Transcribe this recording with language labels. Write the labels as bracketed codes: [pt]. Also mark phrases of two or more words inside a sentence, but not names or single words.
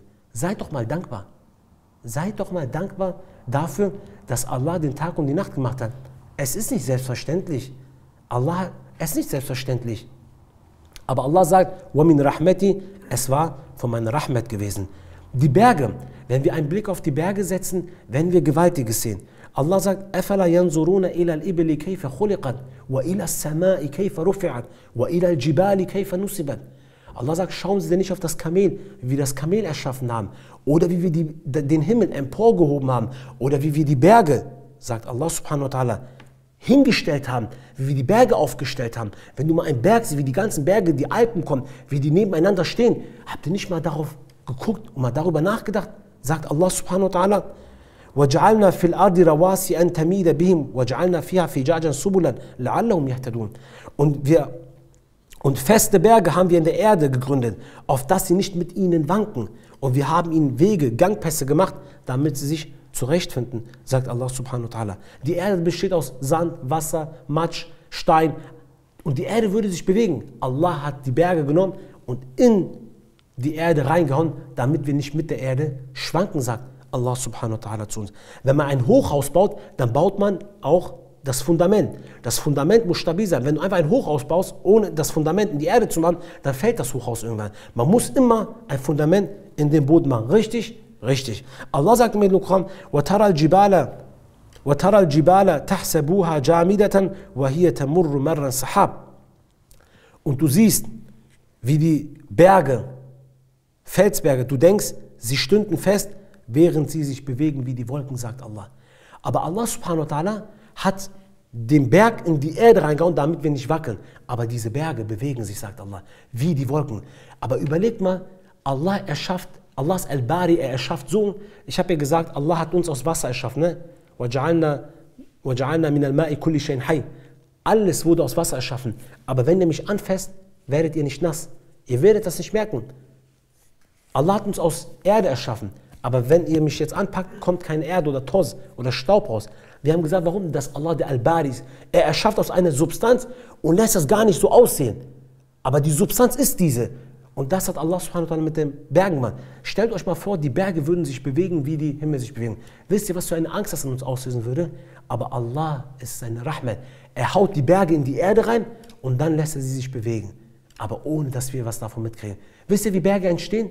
[de] Seid doch mal dankbar. Seid doch mal dankbar dafür, dass Allah den Tag und die Nacht gemacht hat. Es ist nicht selbstverständlich. Es ist nicht selbstverständlich. Aber Allah sagt, [ar] وَمِنْ رَحْمَتِي, [de] es war von meiner Rahmat gewesen. Die Berge, wenn wir einen Blick auf die Berge setzen, werden wir Gewaltiges sehen. Allah sagt, [ar] أَفَلَا يَنْظُرُونَ إِلَى الْإِبِلِ كَيْفَ خُلِقَتْ وَإِلَى السَّمَاءِ كَيْفَ رُفِعَتْ وَإِلَى الْجِبَالِ كَيْفَ نُصِبَتْ. [de] Allah sagt, schauen Sie denn nicht auf das Kamel, wie wir das Kamel erschaffen haben, oder wie wir den Himmel emporgehoben haben, oder wie wir die Berge, sagt Allah [ar] سبحانه وتعالى, [de] hingestellt haben, wie wir die Berge aufgestellt haben. Wenn du mal einen Berg siehst, wie die ganzen Berge, die Alpen kommen, wie die nebeneinander stehen, habt ihr nicht mal darauf geguckt und mal darüber nachgedacht? [ar] Sagt Allah سبحانه وتعالى, وَجَعَلْنَا فِي الْأَرْضِ رَوَاسِيَ أَن تَمِيدَ بِهِمْ وَجَعَلْنَا فِيهَا فِجَاجًا سُبُلًا لَعَلَّهُمْ يَهْتَدُونَ. [de] Und feste Berge haben wir in der Erde gegründet, auf dass sie nicht mit ihnen wanken. Und wir haben ihnen Wege, Gangpässe gemacht, damit sie sich zurechtfinden, sagt Allah [ar] سبحانه وتعالى. [de] Die Erde besteht aus Sand, Wasser, Matsch, Stein. Und die Erde würde sich bewegen. Allah hat die Berge genommen und in die Erde reingehauen, damit wir nicht mit der Erde schwanken, sagt Allah [ar] سبحانه وتعالى [de] zu uns. Wenn man ein Hochhaus baut, dann baut man auch das Fundament. Das Fundament muss stabil sein. Wenn du einfach ein Hochhaus baust, ohne das Fundament in die Erde zu machen, dann fällt das Hochhaus irgendwann. Man muss immer ein Fundament in den Boden machen. Richtig? Richtig. Allah sagt im Koran, [ar] وَتَرَى الْجِبَالَ تَحْسَبُوهَا جَامِدَةً وَهِيَ تَمُرُّ مَرًّا سَحَابٍ. [de] Und du siehst, wie die Berge, Felsberge, du denkst, sie stünden fest, während sie sich bewegen wie die Wolken, sagt Allah. Aber Allah [ar] سبحانه وتعالى [de] hat den Berg in die Erde reingehauen, damit wir nicht wackeln. Aber diese Berge bewegen sich, sagt Allah, wie die Wolken. Aber überlegt mal, Allah erschafft, Allah ist Al-Bari, er erschafft so. Ich habe ja gesagt, Allah hat uns aus Wasser erschaffen. Ne? [ar] وَجَعَلْنَا مِنَ الْمَاءِ كُلِّ شَيْءٍ حَيٍّ. [de] Alles wurde aus Wasser erschaffen. Aber wenn ihr mich anfasst, werdet ihr nicht nass. Ihr werdet das nicht merken. Allah hat uns aus Erde erschaffen. Aber wenn ihr mich jetzt anpackt, kommt keine Erde oder Toz oder Staub raus. Wir haben gesagt, warum? Dass Allah der Al-Bari ist. Er erschafft aus einer Substanz und lässt das gar nicht so aussehen. Aber die Substanz ist diese. Und das hat Allah [ar] سبحانه وتعالى [de] mit den Bergen gemacht. Stellt euch mal vor, die Berge würden sich bewegen, wie die Himmel sich bewegen. Wisst ihr, was für eine Angst das in uns auslösen würde? Aber Allah ist seine Rahmat. Er haut die Berge in die Erde rein und dann lässt er sie sich bewegen. Aber ohne, dass wir was davon mitkriegen. Wisst ihr, wie Berge entstehen?